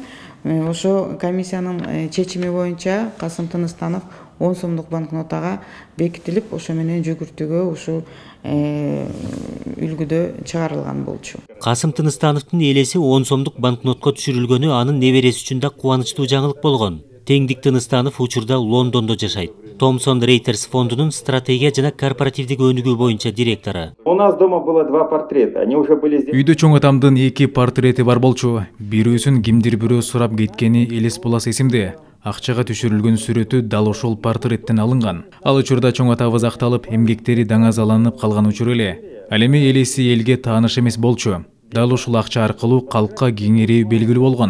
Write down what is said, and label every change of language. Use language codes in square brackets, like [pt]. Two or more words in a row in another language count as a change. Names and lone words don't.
[ky] Ошо комиссиянын чечими боюнча Касым Тыныстанов 10 сомдук банкнотага бекитилип, ошо менен жүгүртүүгө ушу үлгүдө чыгарылган болчу. Касым Тыныстановдун элеси 10 сомдук банкнотко түшүрүлгөнү анын небереси үчүн да кубанычтуу жаңылык болгон. Теңдик Тыныстанов учурда Лондондо жашайт. Thomson Reuters фондунун стратегия жана корпоративдик өнүгүү боюнча директору. [ru] У нас дома было 2 портрета. Они уже были здесь. [ky] Үйдө чоң атамдын 2 портрети бар болчу. Бирөөсүн кимдир бирөө сурап кеткени элес болас эсимде. Акчага түшүрүлгөн сүрөтү дал ошол портреттен алынган. Ал учурда чоң атабыз акталып, эмгектери даңазаланып калган учур эле. Ал эми элеси элге тааныш эмес болчу. Дал ушул акча аркылуу калкка кеңирүү белгилүү болгон.